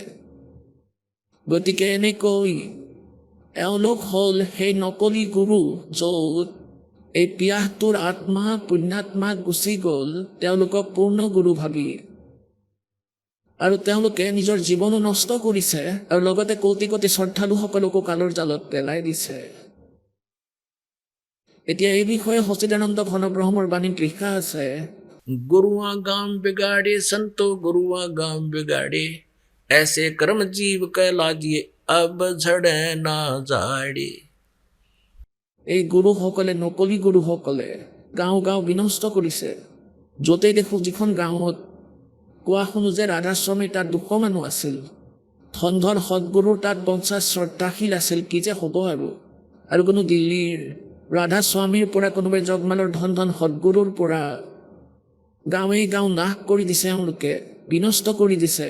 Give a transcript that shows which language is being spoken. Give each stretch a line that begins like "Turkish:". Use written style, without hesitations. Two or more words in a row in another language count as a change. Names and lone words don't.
Assamese: গতিকে এনেকৈ এওঁলোক হ'ল সেই নকলি গুৰু, য'ত এই পিয়াহটোৰ আত্মা পুণ্যাত্মা গুচি গ'ল তেওঁলোকক পূৰ্ণ গুৰু ভাবি, আৰু তেওঁলোকে নিজৰ জীৱনো নষ্ট কৰিছে আৰু লগতে কোটি কোটি শ্ৰদ্ধালুসকলকো কালৰ জালত পেলাই দিছে। এতিয়া এই বিষয়ে সচিদানন্দ ঘনব্ৰহ্মৰ বাণীত লিখা আছে,
Hindi: गुरुआ गाम बिगाड़े संतो गुरुआ गाम बिगाड़े, ऐसे कर्म जीव कहलाजिए अब झड़े ना झाड़े।
Assamese: এই গুৰুসকলে নকলি গুৰুসকলে গাঁও গাঁও বিনষ্ট কৰিছে। য'তেই দেখোঁ যিখন গাঁৱত কোৱা শুনো যে ৰাধাস্বামীৰ তাত 200 মানুহ আছিল, ধনধৰ সদগুৰুৰ তাত 50 শ্ৰদ্ধাশীল আছিল, কি যে হ'ব আৰু কোনো দিল্লীৰ ৰাধাস্বামীৰ পৰা কোনোবাই জগমালৰ ধন সদগুৰুৰ পৰা গাঁৱে গাঁও নাশ কৰি দিছে, এওঁলোকে বিনষ্ট কৰি দিছে।